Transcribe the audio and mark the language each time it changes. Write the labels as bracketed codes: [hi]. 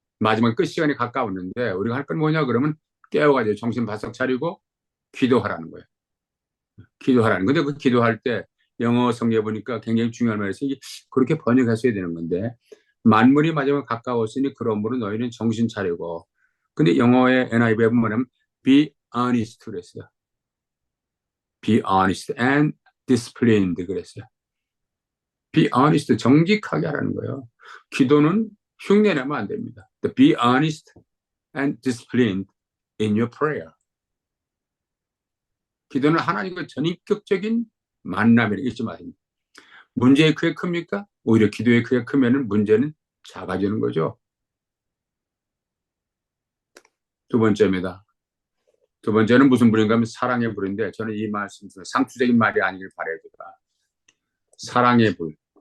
[ko] 마지막 끝 시간이 가까웠는데 우리가 할 건 뭐냐 그러면 깨어가지고 정신 바싹 차리고 기도하라는 거예요. 기도하라는. 근데 그 기도할 때 영어 성경에 보니까 굉장히 중요한 말이어서 그렇게 번역했어야 되는 건데 만물이 마지막에 가까웠으니 그러므로 너희는 정신 차리고 근데 영어의 NIV에 보면 [en] be honest [ko] 그랬어요. [en] be honest and disciplined [ko] 그랬어요. [en] be honest [ko] 정직하게 하라는 거예요. 기도는 흉내내면 안 됩니다. [en] be honest and disciplined in your prayer. [ko] 기도는 하나님과 전인격적인 만남이라고 잊지 마세요. 문제의 크게 큽니까? 오히려 기도의 크게 크면은 문제는 작아지는 거죠. 두 번째입니다. 두 번째는 무슨 불인가 하면 사랑의 불인데, 저는 이 말씀 중에 상투적인 말이 아니길 바라요. 사랑의 불.